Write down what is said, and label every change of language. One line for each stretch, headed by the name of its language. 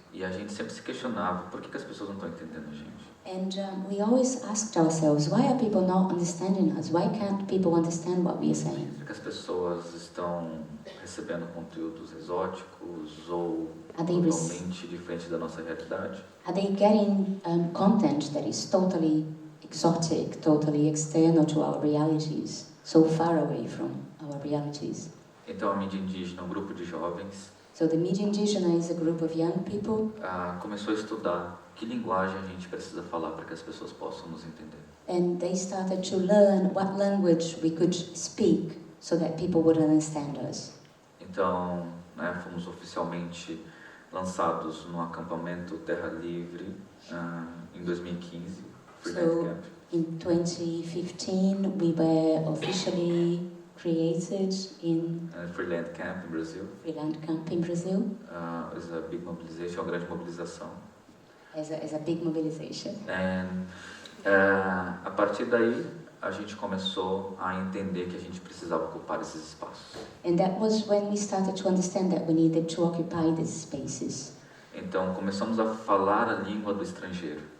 Portuguese: E a gente sempre se questionava por que as pessoas não estão entendendo a gente.
English: And we always asked ourselves, why are people not understanding us? Why can't people understand what we are saying?
Portuguese: Será que as pessoas estão recebendo conteúdos exóticos ou totalmente diferentes da nossa realidade?
English: Are they getting content that is totally exotic, totally external to our realities, so far away from our realities?
Portuguese: Então a mídia indígena, um grupo de jovens,
English: So the Mídia Indígena is a group of young people.
Portuguese: Começou a estudar que linguagem a gente precisa falar para que as pessoas possam nos entender.
English: And they started to learn what language we could speak so that people would understand us.
Portuguese: Então, fomos oficialmente lançados no acampamento Terra Livre em 2015, Freeland Camp.
English: In 2015, we were officially created in Freeland Camp in Brazil. Freeland Camp in Brazil. It's a big mobilization,
Portuguese: uma grande mobilização.
English: As a big mobilization.
Portuguese: And a partir daí a gente começou a entender que a gente precisava ocupar esses espaços.
English: And that was when we started to understand that we needed to occupy these spaces.
Portuguese: Então começamos a falar a língua do estrangeiro.